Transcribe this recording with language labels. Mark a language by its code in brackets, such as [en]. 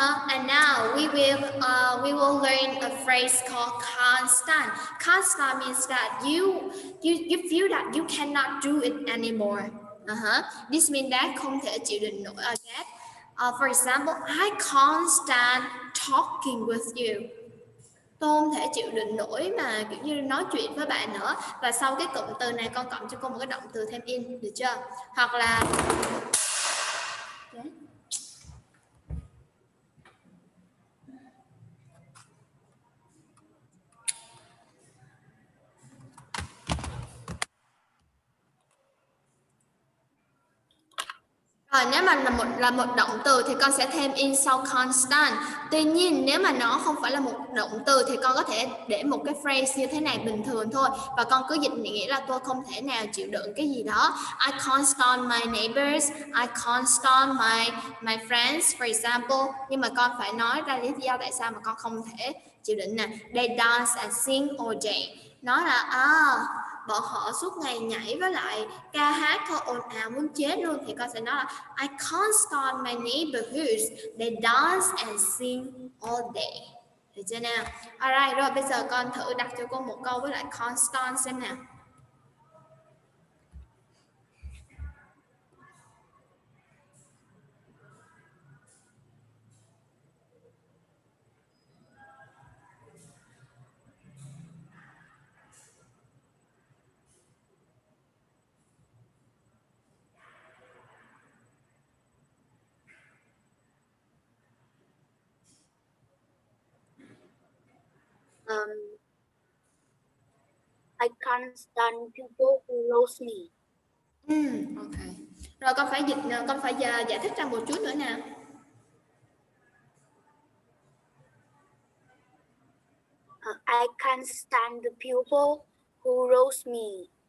[en] And now we will learn a phrase called constant. Constant means that you feel that you cannot do it anymore. This means that [vi] không thể chịu đựng nổi. [en] Okay. For example, I can't stand talking with you. [vi] Tôi không thể chịu đựng nổi mà kiểu như nói chuyện với bạn nữa. Và sau cái cụm từ này con cộng cho cô một cái động từ thêm in, được chưa? Hoặc là Rồi nếu mà là một động từ thì con sẽ thêm in sau constant. Tuy nhiên nếu mà nó không phải là một động từ thì con có thể để một cái phrase như thế này bình thường thôi, và con cứ dịch nghĩa là tôi không thể nào chịu đựng cái gì đó. [en] I can't stand my neighbors, I can't stand my friends for example. [vi] Nhưng mà con phải nói ra lý do tại sao mà con không thể chịu đựng nè. [en] They dance and sing all day. [vi] Nói là bọn họ suốt ngày nhảy với lại ca hát thôi, ồn ào muốn chết luôn, thì con sẽ nói là [en] I can't stand my neighborhoods, they dance and sing all day. [vi] Được chưa nào? Alright, rồi bây giờ con thử đặt cho cô một câu với lại can't stand xem nào. [en] I can't stand people who roast me. Ok. [vi] Rồi con phải dịch, con phải giải thích ra một chút nữa nào. [en] I can't stand the people who roast me.